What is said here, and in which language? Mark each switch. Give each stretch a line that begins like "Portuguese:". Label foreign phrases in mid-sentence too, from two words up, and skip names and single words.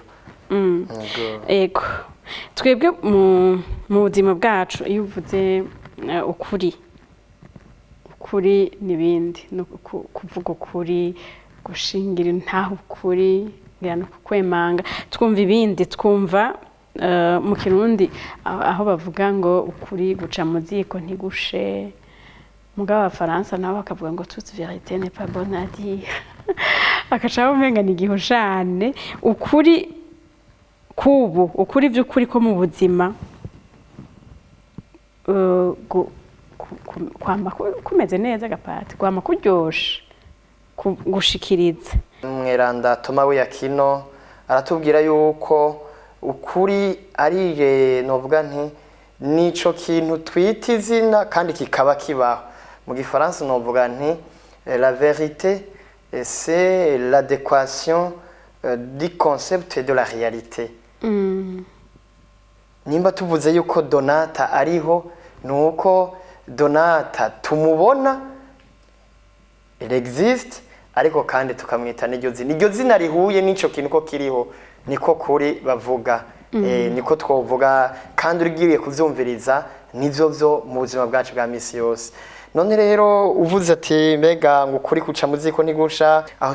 Rundi: ego twebwe mu buzima bwacu iyo uvuze ukuri n'ibindi no kuvuga ukuri gushingira intahe ukuri no kwemanga twumva ibindi twumva mu Kirundi aho bavuga ngo ukuri guca mu ziko ntigushe mugabo Abafaransa nabo bakavuga ngo
French: toute vérité n'est pas bonne à dire
Rundi: akaca umenga ni gihushane ukuri kubu ukuri by'ukuri ko mu buzima kwama kumeze neza gapati kwama kuryoshe gushikiriza Mweranda Toma w'Akino aratubwira yuko ukuri ari novuga nti nico kintu twita izina kandi kikaba kibaho mu Gifaransa novuga nti
French: la vérité c'est l'adéquation du concept et de la réalité
Rundi: nimba tuvuze yuko Donata ariho nuko Donata tumubona
French: il existe
Rundi: ariko kandi tukamwita n'iryo zina rihuye n'ico kintu ko kiriho niko kuri bavuga niko twovuga kandi urigiriye kuvyumviriza nivyo vyo mu buzima bwacu bwa misi yose none rero uvuze ati mbega ngo kuri kuca muziko ntigusha aho